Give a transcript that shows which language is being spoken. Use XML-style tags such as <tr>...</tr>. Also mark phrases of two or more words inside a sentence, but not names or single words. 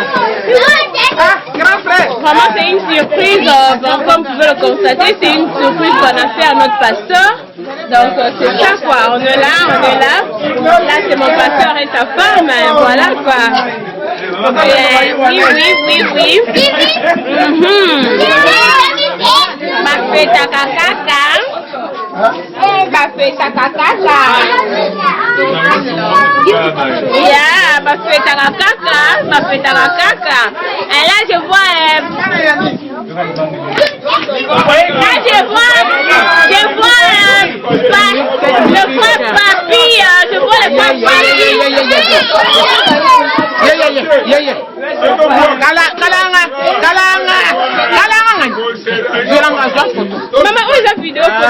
<fr>Ah, grand frère. Vraiment, c'est une surprise. Comme vous pouvez le constater, c'est une surprise qu'on a fait à notre pasteur. Donc, c'est ça quoi. On est là, on est là. Là, c'est mon pasteur et sa femme. Voilà quoi. Oui. Bafeta kakaka. Bafeta kakaka. Yeah, bafeta kakaka. Bafeta kakaka. Et là, je vois. Là, je vois le frère Papi. Je vois le frère Papi. Maman, où est la vidéo?</fr>